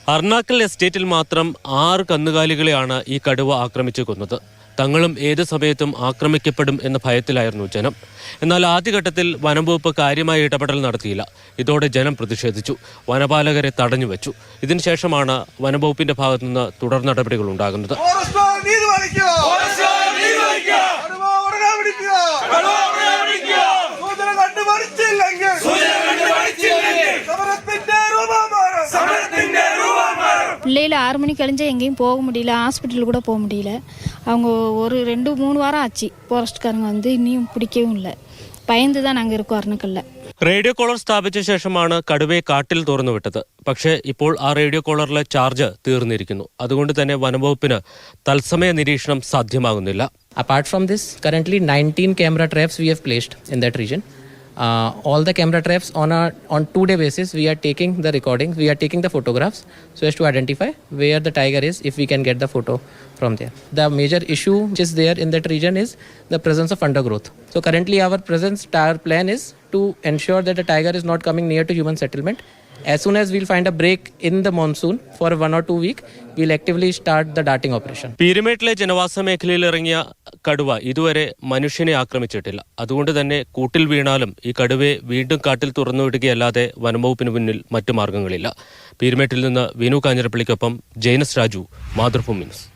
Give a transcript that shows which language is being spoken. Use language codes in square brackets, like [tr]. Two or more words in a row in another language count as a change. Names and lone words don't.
[ml] അർണാക്കൽ എസ്റ്റേറ്റിൽ മാത്രം 6 കന്നുകാലികളെയാണ് ഈ കടുവ ആക്രമിച്ചു കൊന്നത്. തങ്ങളും ഏത് സമയത്തും ആക്രമിക്കപ്പെടും എന്ന ഭയത്തിലായിരുന്നു ജനം. എന്നാൽ ആദ്യഘട്ടത്തിൽ വനംവകുപ്പ് കാര്യമായ ഇടപെടൽ നടത്തിയില്ല. ഇതോടെ ജനം പ്രതിഷേധിച്ചു, വനപാലകരെ തടഞ്ഞുവെച്ചു. ഇതിനുശേഷമാണ് വനംവകുപ്പിന്റെ ഭാഗത്തുനിന്ന് തുടർ നടപടികൾ ഉണ്ടാകുന്നത്. [ta] பிள்ளைகள் 6 மணி கழிஞ்சா எங்கேயும் போக முடியல, ஹாஸ்பிட்டல் கூட போக முடியல. அவங்க ஒரு 2-3 வாரம் ஆச்சு ഫോറസ്റ്റ്കാരங்க வந்து [ml] ഇനിയും പിടിക്കവും ഇല്ല. [ta] பயந்து தான் நாங்கள் இருக்கோம் അർണക്കലിൽ. [ml] റേഡിയോ കോളർ സ്ഥാപിച്ച ശേഷമാണ് കടുവയെ കാട്ടിൽ തുറന്നുവിട്ടത്. പക്ഷേ ഇപ്പോൾ ആ റേഡിയോ കോളറിലെ ചാർജ് തീർന്നിരിക്കുന്നു. അതുകൊണ്ട് തന്നെ വനംവകുപ്പിന് തത്സമയ നിരീക്ഷണം സാധ്യമാകുന്നില്ല. [en] Apart from this, currently 19 camera traps we have placed in that region. All the camera traps on 2-day basis we are taking the recordings, we are taking the photographs so as to identify where the tiger is, if we can get the photo from there. The major issue which is there in that region is the presence of undergrowth. So currently our plan is to ensure that the tiger is not coming near to human settlement. As soon as we'll find a break in the monsoon for 1 or 2 weeks, we'll actively start the darting operation. [ml] പീരുമേട്ടിലെ ജനവാസ മേഖലയിൽ ഇറങ്ങിയ കടുവ ഇതുവരെ മനുഷ്യനെ ആക്രമിച്ചിട്ടില്ല. അതുകൊണ്ട് തന്നെ കൂട്ടിൽ വീണാലും ഈ കടുവയെ വീണ്ടും കാട്ടിൽ തുറന്നുവിടുകയല്ലാതെ വനംവകുപ്പിന് മുന്നിൽ മറ്റു മാർഗങ്ങളില്ല. പീരുമേട്ടിൽ നിന്ന് വിനു കാഞ്ഞിരപ്പള്ളിക്കൊപ്പം ജൈനസ് രാജു, മാതൃഭൂമി ന്യൂസ്.